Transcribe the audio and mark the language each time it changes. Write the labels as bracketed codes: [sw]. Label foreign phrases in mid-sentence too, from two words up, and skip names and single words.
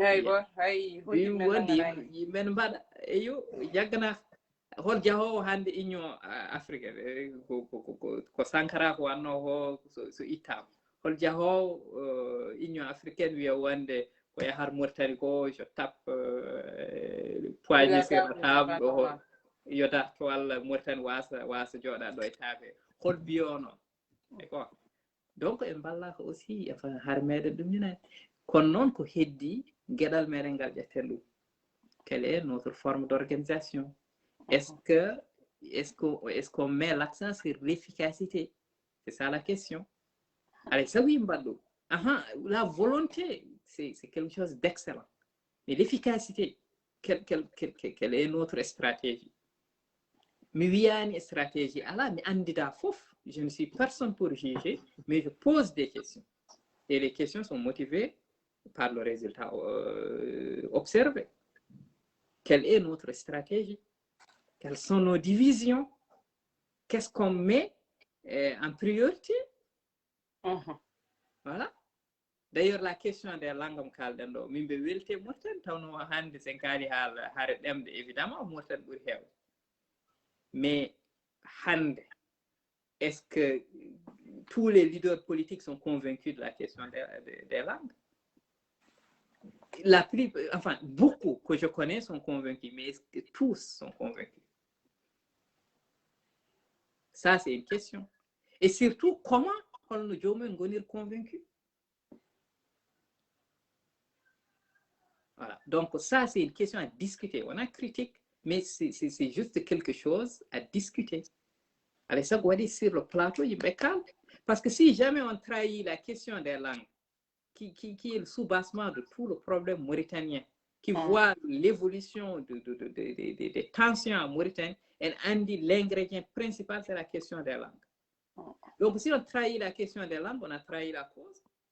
[ff] wonde yimɓe mbaɗa eyo jaggana hol jahowo hande [fr] union africaine [ff] ko Sankara ko wanno ho so ittama hol jahowo [fr] union africaine [ff] wiya wonde ko yahar Mauritanie ko [fr] je tape poignée sur la table [ff] ɗo yoda to walla Mauritanie wasa jooɗa ɗo e taabe hol biyo noon e ko donc en ballaka [fr] aussi enfin [ff] har meɗen ɗum ñinani kono noon ko heddi gueɗal meɗen ngal ƴetten ɗum [fr] quelle est notre forme d'organisation est-ce qu'on met l'accent sur l'efficacité c'est ça la question allez ça oui mbaɗɗo la volonté c'est quelque chose d'excellent mais l'efficacité quelle est notre stratégie [ff] mi wiyani stratégie ala mi andida fof [fr] je ne suis personne pour juger mais je pose des questions et les questions sont motivées par le résultat observé quelle est notre stratégie quelles sont nos divisions qu'est-ce qu'on met en priorité voilà d'ailleurs la question des langues [ff] kalɗen ɗo min ɓe welte Mauritanie tawno hande sen kaali haare ɗemde [fr] évidemment [ff] Mauritanie ɓuuri heewde [fr] mais hande est-ce que tous les leaders politiques sont convaincus de la question des langues enfin beaucoup que je connais sont convaincus mais est-ce que tous sont convaincus ça c'est une question et surtout comment [ff] holno joomumen gonir [fr] convaincus voilà donc ça c'est une question à discuter on a critique mais c'est juste quelque chose à discuter allez ça waɗi sur le plateau [ff] yimɓe kalde [fr] parce que si jamais on trahit la question des langues qui est le sous-bassement de tout le problème mauritanien qui voit l'évolution des tensions en Mauritanie et on dit l'ingrédient principal c'est la question des langues donc si on trahit la question des langues on a trahi la cause